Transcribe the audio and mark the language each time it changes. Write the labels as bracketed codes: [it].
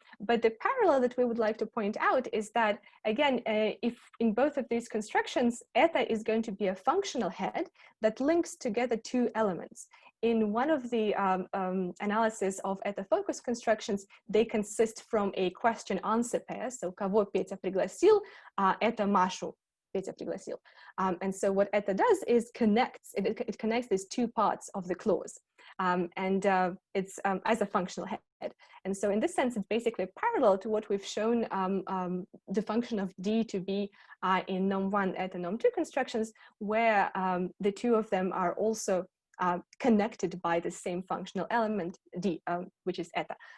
[en] But the parallel that we would like to point out is that, again, if in both of these constructions, eta is going to be a functional head that links together two elements. In one of the analysis of eta focus constructions, they consist from a question-answer pair. [ru] So, кого Петя пригласил, это Машу Петя пригласил. [en] And so what eta does is it connects these two parts of the clause. And it's as a functional head. And so in this sense, it's basically parallel to what we've shown the function of D to be in nom1 eta nom2 constructions, where the two of them are also connected by the same functional element, D, which is eta.